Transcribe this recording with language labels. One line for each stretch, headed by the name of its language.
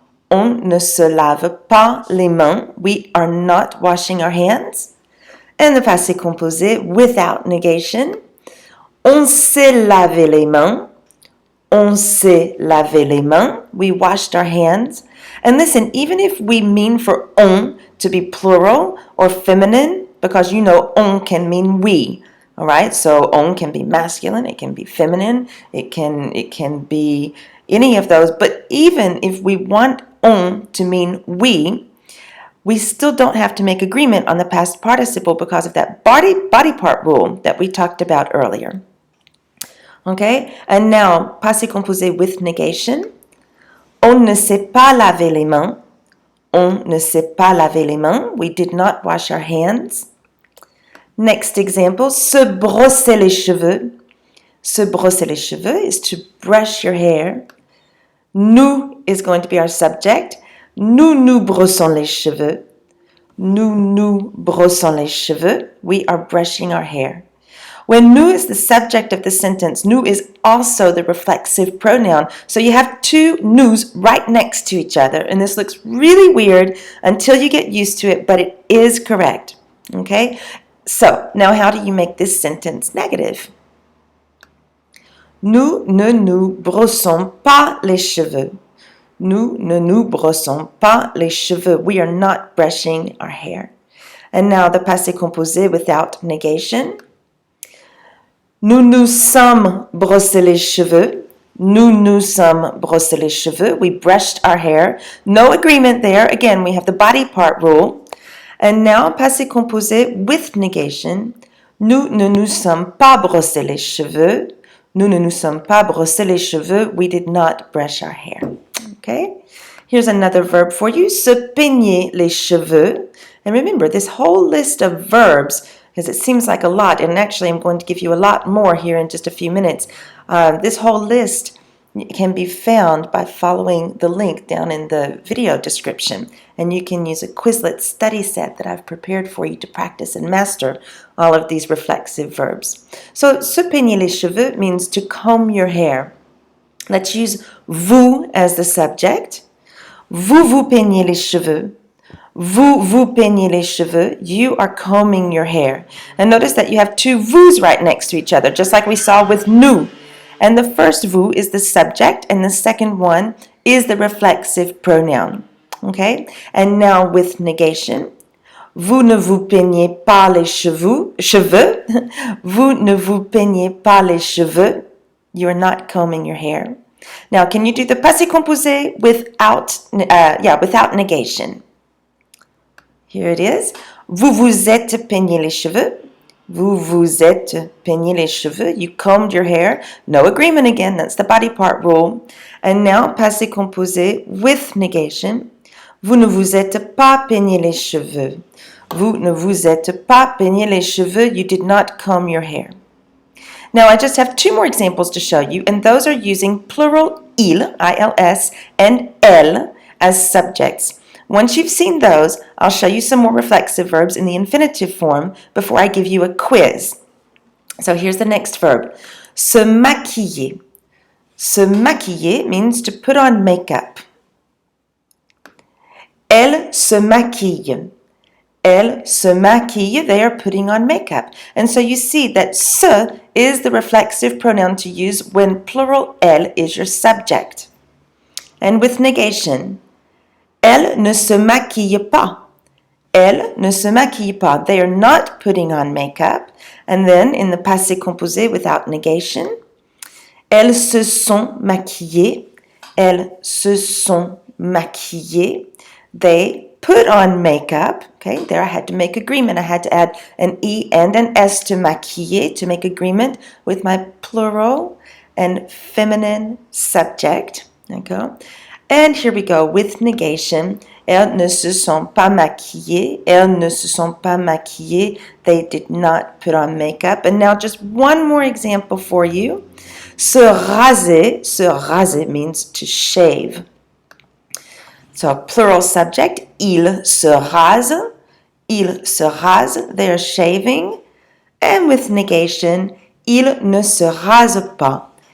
French: On ne se lave pas les mains.
English: We are not washing our hands. And the passé composé without negation,
French: on s'est lavé les mains. On s'est lavé les mains.
English: We washed our hands. And listen, even if we mean for on to be plural or feminine, because you know on can mean we. All right, so on can be masculine, it can be feminine, it can be any of those. But even if we want on to mean we still don't have to make agreement on the past participle because of that body part rule that we talked about earlier. Okay, and now passé composé with negation.
French: On ne s'est pas lavé les mains. On ne s'est pas lavé les mains.
English: We did not wash our hands. Next example, se brosser les cheveux. Se brosser les cheveux is to brush your hair. Nous is going to be our subject.
French: Nous brossons les cheveux. Nous brossons les cheveux.
English: We are brushing our hair. When nous is the subject of the sentence, nous is also the reflexive pronoun. So you have two nous right next to each other. And this looks really weird until you get used to it, but it is correct. Okay? So now how do you make this sentence negative?
French: Nous ne nous brossons pas les cheveux. Nous ne nous brossons pas les cheveux.
English: We are not brushing our hair. And now the passé composé without negation.
French: Nous nous sommes brossé les cheveux. Nous nous sommes brossé les cheveux.
English: We brushed our hair. No agreement there. Again, we have the body part rule. And now passé composé with negation.
French: Nous ne nous sommes pas brossé les cheveux. Nous ne nous sommes pas brossé les cheveux.
English: We did not brush our hair. Okay? Here's another verb for you. Se peigner les cheveux. And remember, this whole list of verbs, because it seems like a lot, and actually I'm going to give you a lot more here in just a few minutes. This whole list can be found by following the link down in the video description. And you can use a Quizlet study set that I've prepared for you to practice and master all of these reflexive verbs. So, se peigner les cheveux means to comb your hair. Let's use vous as the subject.
French: Vous vous peignez les cheveux. Vous vous peignez les cheveux.
English: You are combing your hair. And notice that you have two vous right next to each other, just like we saw with nous. And the first vous is the subject, and the second one is the reflexive pronoun. Okay? And now with negation.
French: Vous ne vous peignez pas les cheveux. Vous ne vous peignez pas les cheveux.
English: You are not combing your hair. Now, can you do the passé composé without negation? Here it is.
French: Vous vous êtes peigné les cheveux. Vous vous êtes peigné les cheveux.
English: You combed your hair. No agreement again. That's the body part rule. And now, passé composé with negation.
French: Vous ne vous êtes pas peigné les cheveux. Vous ne vous êtes pas peigné les cheveux.
English: You did not comb your hair. Now, I just have two more examples to show you, and those are using plural il, I-L-S, and elle as subjects. Once you've seen those, I'll show you some more reflexive verbs in the infinitive form before I give you a quiz. So here's the next verb. Se maquiller. Se maquiller means to put on makeup.
French: Elle se maquille. Elle se maquille,
English: they are putting on makeup. And so you see that se is the reflexive pronoun to use when plural elle is your subject. And with negation,
French: elle ne se maquille pas. Elle ne se maquille pas.
English: They are not putting on makeup. And then in the passé composé without negation,
French: elles se sont maquillées. Elles se sont maquillées.
English: They put on makeup. Okay, there I had to make agreement. I had to add an E and an S to maquiller to make agreement with my plural and feminine subject. Okay. And here we go with negation.
French: Elles ne se sont pas maquillées. Elles ne se sont pas maquillées.
English: They did not put on makeup. And now just one more example for you. Se raser means to shave. So plural subject,
French: il se rase. Il se rase.
English: They are shaving. And with negation,
French: il ne se rase pas.